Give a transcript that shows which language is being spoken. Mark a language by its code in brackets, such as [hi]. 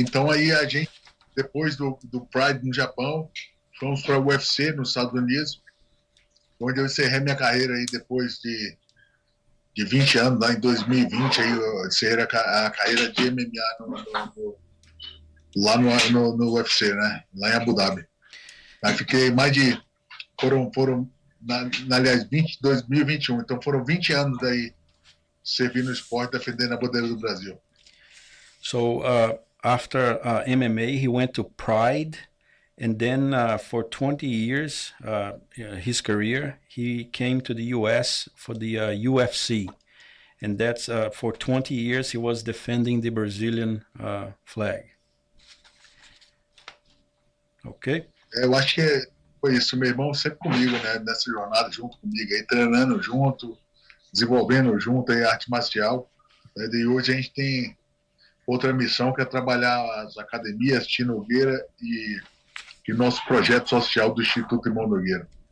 [pt] Então aí a gente, depois do Pride no Japão, fomos para o UFC nos Estados Unidos, onde eu encerrei minha carreira aí depois de 20 anos, lá em 2020, aí eu encerrei a carreira de MMA lá no UFC, né? Lá em Abu Dhabi. Aí fiquei aliás, 2021, então foram 20 anos daí servindo no esporte, defendendo a bandeira do Brasil. [en] So, after MMA, he went to Pride, and then for 20 years, his career, he came to the U.S. for the UFC. And that's for 20 years, he was defending the Brazilian flag. Okay? [pt] Eu acho que foi isso. Meu irmão sempre comigo, né? Nessa jornada, junto comigo, aí, treinando junto, desenvolvendo junto aí, arte marcial. E hoje a gente tem outra missão, que é trabalhar as academias Tino Nogueira e nosso projeto social do Instituto Irmão Nogueira.